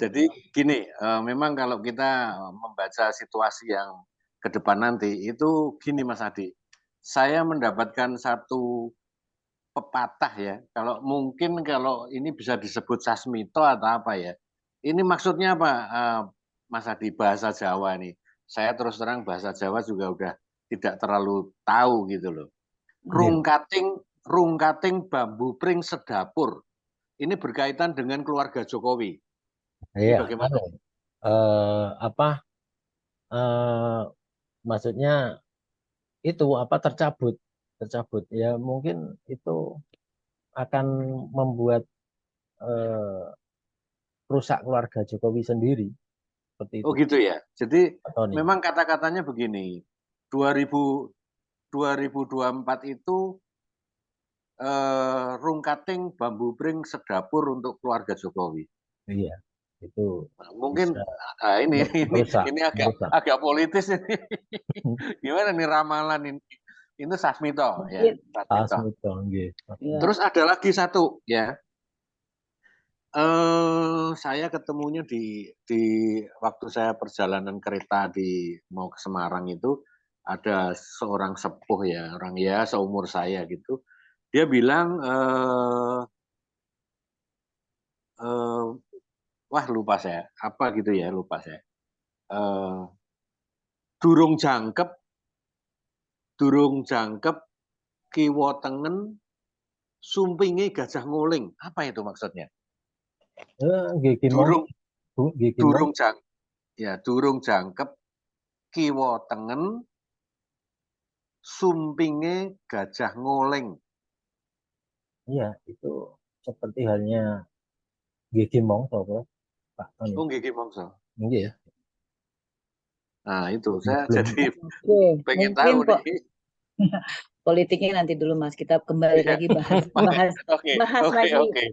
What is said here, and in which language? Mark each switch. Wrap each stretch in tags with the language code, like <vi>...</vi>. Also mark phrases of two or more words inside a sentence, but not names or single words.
<id>Jadi gini, memang kalau kita membaca situasi yang ke depan nanti itu gini Mas Adi, saya mendapatkan satu pepatah ya, kalau ini bisa disebut sasmito atau apa ya. Ini maksudnya apa Mas Adi, bahasa Jawa nih. Saya terus terang bahasa Jawa juga udah tidak terlalu tahu gitu loh.</id> <jv>Rungkating bambu pring sedapur.</jv> <id>Ini berkaitan dengan keluarga Jokowi. Ini bagaimana? Maksudnya itu tercabut ya, mungkin itu akan membuat rusak keluarga Jokowi sendiri. Seperti itu. Oh gitu ya. Jadi memang kata-katanya begini. 2024 itu</id> <jv>rungkating bambu pring sedapur</jv> <id>untuk keluarga Jokowi. Iya, itu mungkin ini agak politis ini. Gimana nih ramalan ini? Itu sasmito ya. Sasmito. Terus ada lagi satu ya. Saya ketemunya di waktu saya perjalanan kereta mau ke Semarang itu, ada seorang sepuh ya, orang ya seumur saya gitu. Dia bilang wah lupa saya, apa gitu ya, lupa saya.</id> <jv>Durung jangkep kiwa tengen sumpinge gajah nguling.</jv> <id>Apa itu maksudnya?</id> <jv>Durung jangkep kiwa tengen sumpinge gajah nguling.</jv> <id>Iya, itu seperti halnya Gigi Mongso, Pak Tony. Oh, Gigi Mongso. Iya. Nah, itu saya jadi pengen tahu nih. Politiknya nanti dulu Mas, kita kembali lagi bahas lagi.</id>